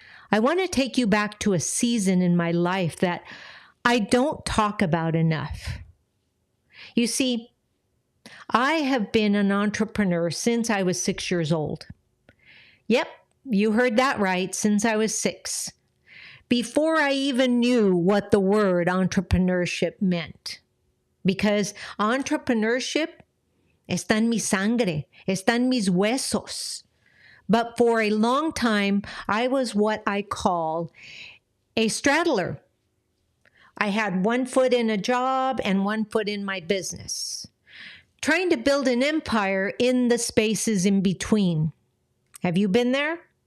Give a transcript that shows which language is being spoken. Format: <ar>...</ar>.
<en>I want to take you back to a season in my life that I don't talk about enough. You see, I have been an entrepreneur since I was 6 years old. Yep, you heard that right, since I was 6. Before I even knew what the word entrepreneurship meant. Because entrepreneurship</en> <es>está en mi sangre, está en mis huesos.</es> <en>But for a long time, I was what I call a straddler. I had one foot in a job and one foot in my business, trying to build an empire in the spaces in between. Have you been there?</en>